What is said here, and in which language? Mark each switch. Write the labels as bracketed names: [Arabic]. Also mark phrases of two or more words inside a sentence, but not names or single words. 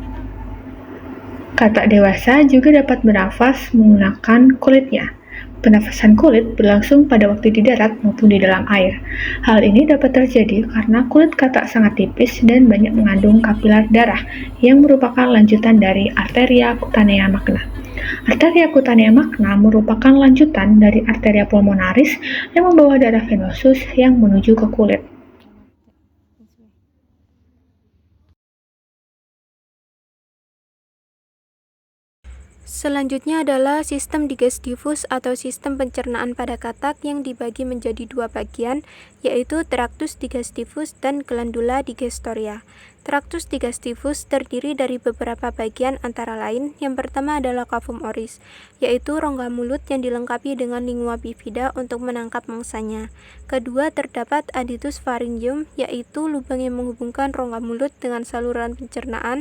[Indonesian] Kata dewasa juga dapat bernafas menggunakan kulitnya. Pernafasan kulit berlangsung pada waktu di darat maupun di dalam air. Hal ini dapat terjadi karena kulit kata sangat tipis dan banyak mengandung kapilar darah yang merupakan lanjutan dari [Latin] arteria cutanea magna. Arteria cutanea magna [Indonesian] merupakan lanjutan dari [Latin] arteria pulmonaris [Indonesian] yang membawa darah venosus yang menuju ke kulit. Selanjutnya adalah sistem digestivus atau sistem pencernaan pada katak yang dibagi menjadi 2 bagian, yaitu [Latin] tractus digestivus [Indonesian] dan [Latin] glandula digestoria. Tractus digestivus [Indonesian] terdiri dari beberapa bagian antara lain. Yang pertama adalah [Latin] cavum oris, [Indonesian] yaitu rongga mulut yang dilengkapi dengan [Latin] lingua bifida [Indonesian] untuk menangkap mangsanya. Kedua, terdapat [Latin] adytus pharyngeum, [Indonesian] yaitu lubang yang menghubungkan rongga mulut dengan saluran pencernaan.